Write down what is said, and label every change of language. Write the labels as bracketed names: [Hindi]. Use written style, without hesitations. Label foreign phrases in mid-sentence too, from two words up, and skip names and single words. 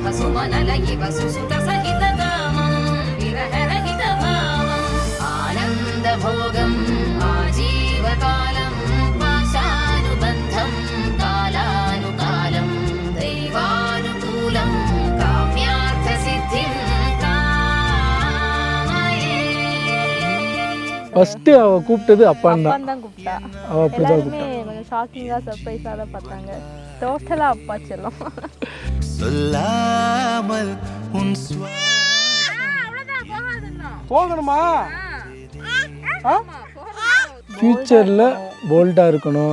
[Sanskrit] सुमन लयिव सुसुत सहित कामं विरह रहित भावं आनंद भोगं आजीवकालं पाशानुबन्धं कालानुकालं दैवानुकूलं काम्यार्थ सिद्धिं कामये. [Tamil] ஃபர்ஸ்ட் அவ கூப்பிட்டது அப்பான் தான் கூப்பிட்டா. அவ அப்படிதான் கூப்பிட்டா. ஷாக்கிங்காக சர்ப்ரைஸாக தான் பார்த்தாங்க. டோட்டலாக அப்பா செல்லம். சொல்லாமல் உன் போகணுமா? ஃப்யூச்சரில் போல்டாக இருக்கணும்,